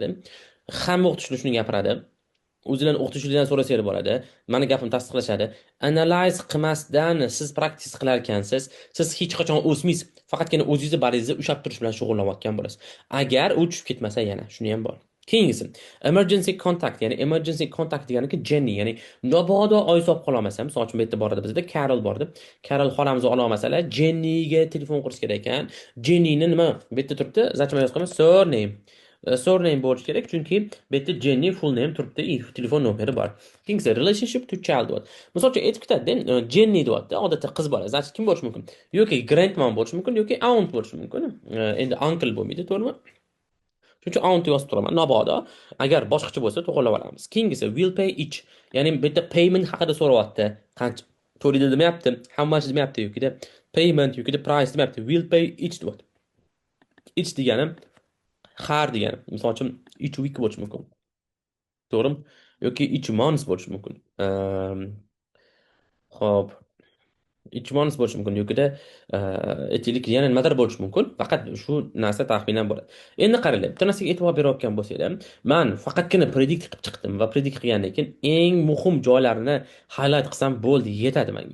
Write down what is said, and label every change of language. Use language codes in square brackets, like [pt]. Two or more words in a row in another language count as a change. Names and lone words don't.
[uz] Hamma o'qituvchilar shuni gapiradi. O'zingizdan o'qituvchilardan so'rasanglar bo'ladi. Mani gapimni tasdiqlashadi. Analiz qilmasdan siz praktis qilar ekansiz, siz hech qachon o'smaysiz. Faqatgina o'zingizni baringizni ushlab turish bilan shug'ullanayotgan bo'lasiz. Agar u tushib ketmasa yana, shuni ham bor. Keyingisi [en] emergency contact, [uz] ya'ni [en] emergency contact [uz] deganiki Jenny, ya'ni mabodo oy solib qola olmasam, misol uchun bu yerda bor edi, bizda Carol bor edi. Carol xolamizni ola olmasalar, Jennyga telefon qilish kerak ekan. Jennyni nima bu yerda turibdi? Zachma yozib qo'yamiz, surname. Surname bo'lishi kerak, chunki bu yerda Jenny full name turibdi, telefon nomeri bor. Keyingisi [en] relationship to child [uz] deyapti. Misol uchun aytib ketadi, Jenny deyapti, odatda qiz bola. Значит, kim bo'lishi mumkin? Yoki grandmom bo'lishi mumkin, yoki aunt bo'lishi mumkin. Endi uncle bo'lmaydi, to'g'rimi? Shuning uchun aunt yozib turaman. Mabodo agar boshqacha bo'lsa to'g'rilab olamiz. Keyingisi [en] will pay each. [uz] Ya'ni bu yerda payment haqida so'rayapti. Qancha to'laydi demayapti, [en] how much [uz] demayapti yoki payment yoki price demayapti. [en] Will pay each [uz] deyapti. Each degani har degani. Misol uchun [en] each week [uz] bo'lishi mumkin. To'g'rimi? Yoki [en] each month [uz] bo'lishi mumkin. Xo'p. Ichmons bo'lishi mumkin yoki aytaylik yana nimadir bo'lishi mumkin. Faqat shu narsa taxminan bo'ladi. Endi qaranglar, bitta narsaga e'tibor berayotgan bo'lsanglar, men faqatgina predikt qilib chiqdim va predikt qilgandan keyin eng muhim joylarini highlight qilsam bo'ldi, yetadi menga.